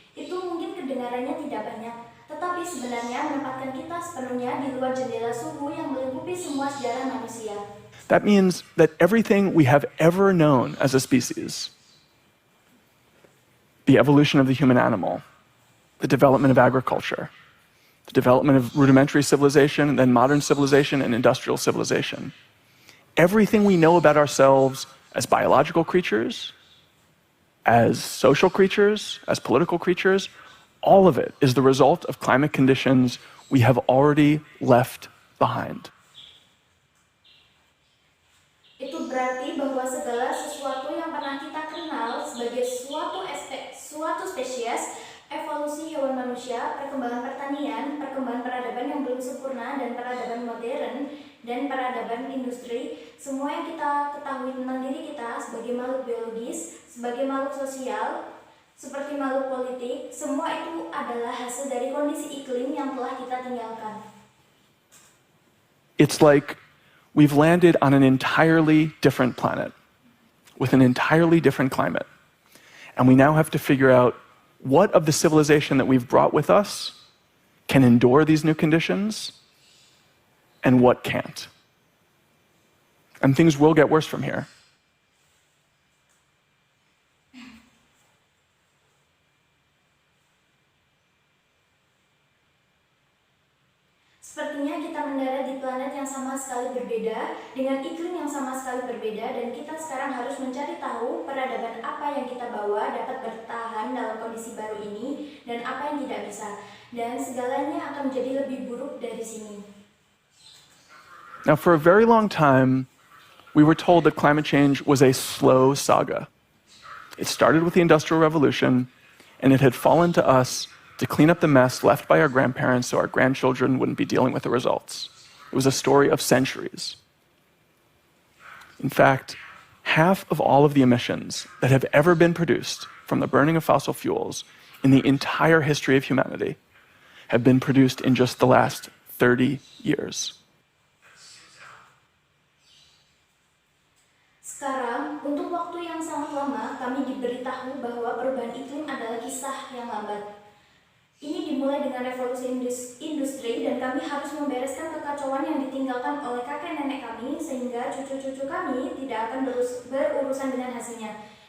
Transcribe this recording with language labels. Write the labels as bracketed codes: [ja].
[id] Itu mungkin kedengarannya tidak banyak, tetapi sebenarnya menempatkan kita sepenuhnya di luar jendela suhu yang melingkupi semua sejarah manusia. [en] That means that everything we have ever known as a species, the evolution of the human animal, the development of agriculture, the development of rudimentary civilization, and then modern civilization and industrial civilization, everything we know about ourselves as biological creatures, as social creatures, as political creatures, all of it is the result of climate conditions we have already left behind. [id] Itu berarti bahwa segala sesuatu yang pernah kita kenal sebagai suatu spesies, evolusi hewan manusia, perkembangan pertanian, perkembangan peradaban yang belum sempurna, dan peradaban modern, dan peradaban industri, semua yang kita ketahui tentang diri kita sebagai makhluk biologis, sebagai makhluk sosial, seperti makhluk politik, semua itu adalah hasil dari kondisi iklim yang telah kita tinggalkan. [en] It's like we've landed on an entirely different planet with an entirely different climate. And we now have to figure out what of the civilization that we've brought with us can endure these new conditions and what can't. And things will get worse from here. [id] Sepertinya kita mendarat di planet yang sama sekali berbeda, dengan iklim yang sama sekali berbeda, dan kita sekarang harus mencari tahu peradaban apa yang kita bawa dapat bertahan dalam kondisi baru ini, dan apa yang tidak bisa. Dan segalanya akan menjadi lebih buruk dari sini. [en] Now, for a very long time, we were told that climate change was a slow saga. It started with the Industrial Revolution, and it had fallen to us to clean up the mess left by our grandparents so our grandchildren wouldn't be dealing with the results. It was a story of centuries. In fact, half of all of the emissions that have ever been produced from the burning of fossil fuels in the entire history of humanity have been produced in just the last 30 years. [id] Sekarang, untuk waktu yang sangat lama, kami diberitahu bahwa perubahan iklim adalah kisah yang lambat. Ini dimulai dengan revolusi industri, dan kami harus membereskan kekacauan yang ditinggalkan oleh kakek nenek kami sehingga cucu-cucu kami tidak akan berurusan dengan hasilnya.